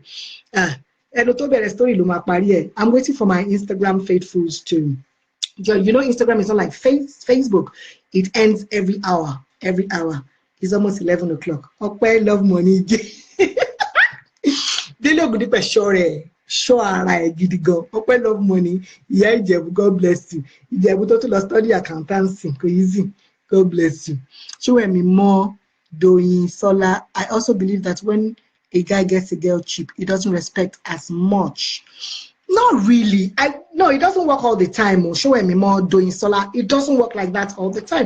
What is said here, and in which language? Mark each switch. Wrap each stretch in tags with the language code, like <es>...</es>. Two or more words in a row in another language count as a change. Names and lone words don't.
<en>I'm waiting for my Instagram faithfuls to join. You know, Instagram is not like Facebook. It ends every hour. It's almost 11 o'clock. Okay, love money.</en> <yo>Dele Ogundipe show ara ẹ gidi gan.</yo> <en>Ọpẹ́ love money.</en> <yo>Ìyá Ìjẹ̀bú,</yo> <en>God bless you.</en> <yo>Ìjẹ̀bú tó tún lọ</yo> <en>study accountancy</en> <yo>kò easy.</yo> <en>God bless you. Show me more doing solar. I also believe that when a guy gets a girl cheap, he doesn't respect as much. Not really. No, it doesn't work all the time. Or show me more doing solar. It doesn't work like that all the time.</en>